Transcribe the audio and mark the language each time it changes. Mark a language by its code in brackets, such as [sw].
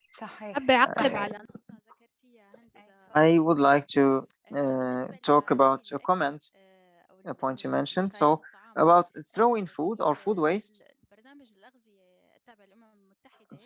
[ar] حابة أعقب على نقطة ذكرتيها هند [en] I would like to talk about a comment, a point you mentioned. So about throwing food or food waste. [ar] برنامج الأغذية التابع للأمم المتحدة